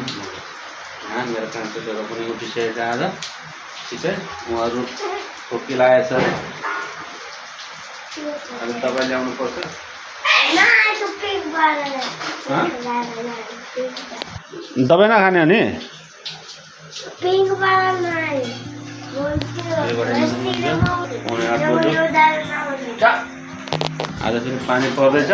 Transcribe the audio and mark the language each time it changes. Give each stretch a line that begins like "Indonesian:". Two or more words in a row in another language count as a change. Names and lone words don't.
Nepali: मेरो कान्छोहरू पनि उठिसकेको छ आज।
Hindi: ठीक है,
Nepali: उहाँहरु टोपी लगाएको छ अरे। अनि तपाईले आउनु पर्छ। दबाई नखाने अनि
Hindi: पिंक वाला नहीं
Nepali: आज फेरि पानी पर्दैछ।